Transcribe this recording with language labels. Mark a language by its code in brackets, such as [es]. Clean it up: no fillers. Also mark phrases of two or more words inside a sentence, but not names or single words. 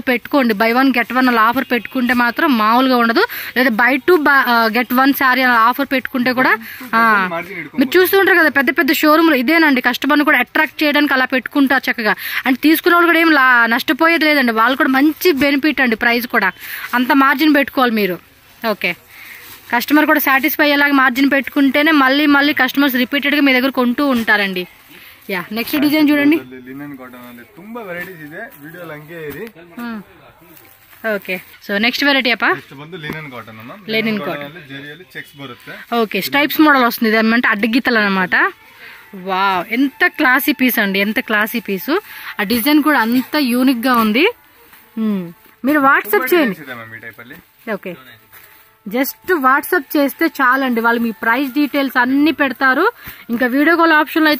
[te] పెట్టుకోండి [en] buy 1 get 1 [te] అలా ఆఫర్ పెట్టుకుంటే మాత్రం మామూలుగా ఉండదు లేదా [en] buy 2 get 1 [te] శారీ అలా ఆఫర్ పెట్టుకుంటే కూడా మీరు చూస్తుంటారు కదా పెద్ద షోరూమ్లో ఇదేనండి కస్టమర్ని కూడా అట్రాక్ట్ చేయడానికి అలా పెట్టుకుంటారు చక్కగా అంటే తీసుకునే వాళ్ళు కూడా ఏం నష్టపోయేది లేదండి వాళ్ళు కూడా మంచి బెనిఫిట్ అండి ప్రైస్ కూడా అంత మార్జిన్ పెట్టుకోవాలి మీరు ఓకే కస్టమర్ కూడా సాటిస్ఫై అయ్యేలాగా మార్జిన్ పెట్టుకుంటేనే మళ్ళీ కస్టమర్స్ రిపీటెడ్గా మీ దగ్గర కొంటూ ఉంటారండి [en] ya next design [te] చూడండి [en] linen cotton [kn] ಅಲ್ಲಿ ತುಂಬಾ ವೆರೈಟೀಸ್ ಇದೆ ವಿಡಿಯೋಲಿ ಹಂಗೆ ಇರಿ [en] okay so next variety [te] అప్ప నెక్స్ట్ [kn] ಬಂದು [en] linen cotton [te] అన్న [en] linen cotton [kn] ಅಲ್ಲಿ ಜರಿಯಲ್ಲಿ ಚೆಕ್ಸ್ ಬರುತ್ತೆ [te] ఓకే [en] stripes model [te] వస్తుంది ఇది అంటే అడ్డగీతలు అన్నమాట వావ్ ఎంత [en] classy piece [te] అండి ఎంత క్లాసీ పీసు ఆ డిజైన్ కూడా అంత యూనిక్ గా ఉంది మీరు వాట్సాప్ చేయండి [en] okay just WhatsApp [te] చేస్తే చాలండి వాళ్ళు మీ [en] price details [te] అన్ని పెడతారు ఇంకా [en] video call option [te] లో అయితే